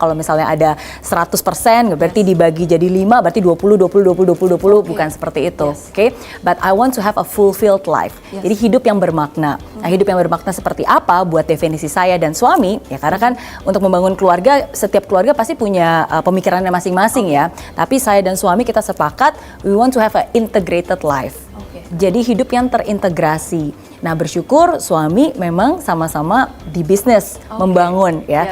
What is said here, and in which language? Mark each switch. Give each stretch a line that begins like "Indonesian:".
Indonesian: Kalau misalnya ada 100% berarti dibagi jadi 5 berarti 20
English: Okay.
Indonesian: bukan seperti itu,
English: Yes.
Indonesian: oke?
English: But I want to have a fulfilled life. Yes.
Indonesian: Jadi hidup yang bermakna. Nah, hidup yang bermakna seperti apa buat definisi saya dan suami? Ya karena kan untuk membangun keluarga, setiap keluarga pasti punya pemikirannya masing-masing ya. Tapi saya dan suami kita sepakat
English: we want to have an integrated life.
Indonesian: Oke. Jadi hidup yang terintegrasi. Nah, bersyukur suami memang sama-sama di bisnis membangun ya.